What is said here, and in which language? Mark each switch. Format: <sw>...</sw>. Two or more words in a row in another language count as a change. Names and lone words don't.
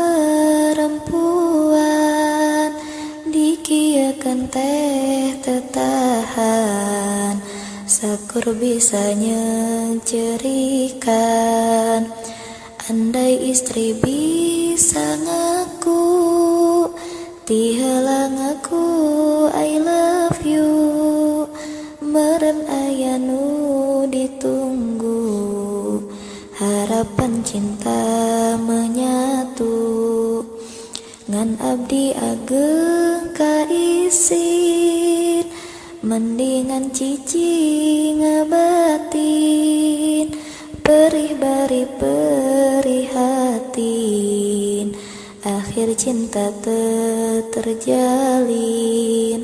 <su>perempuan, dikieukeun teh teu tahan, sakur bisa nyengcerikan, andai istri bisa ngaku, ti heula ngaku</su> <en>I love you,</en> <su>meureun aya nu ditunggu, harapan cinta menyatu, ngan abdi ageng kaisin, mendingan cici ngabatin, perih bari perihatin, akhir cinta terjalin.</su>